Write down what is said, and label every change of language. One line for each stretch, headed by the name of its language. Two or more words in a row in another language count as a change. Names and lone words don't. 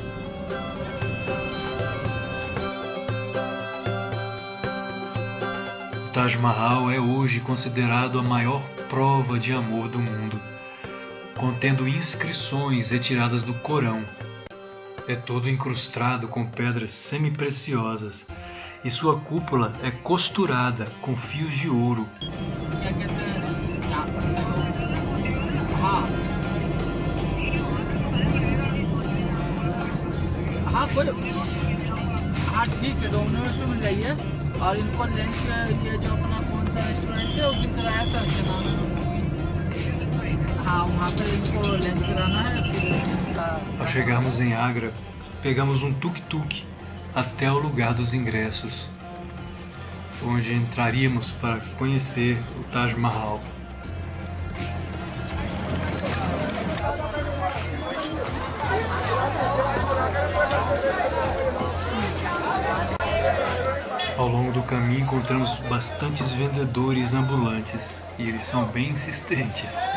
Portuguese: O Taj Mahal é hoje considerado a maior prova de amor do mundo, contendo inscrições retiradas do Corão. É todo incrustado com pedras semi-preciosas e sua cúpula é costurada com fios de ouro.
Hindi: हाँ ठीक है डोमिनोज में मिल जाइए और इनको लंच ये जो अपना कौन सा रेस्टोरेंट है वो भी कराया था क्या नाम है? हाँ वहाँ पर इनको लंच कराना है फिर
Portuguese: Ao chegarmos em Agra, pegamos um tuk-tuk até o lugar dos ingressos, onde entraríamos para conhecer o Taj Mahal. Ao longo do caminho encontramos bastantes vendedores ambulantes e eles são bem insistentes.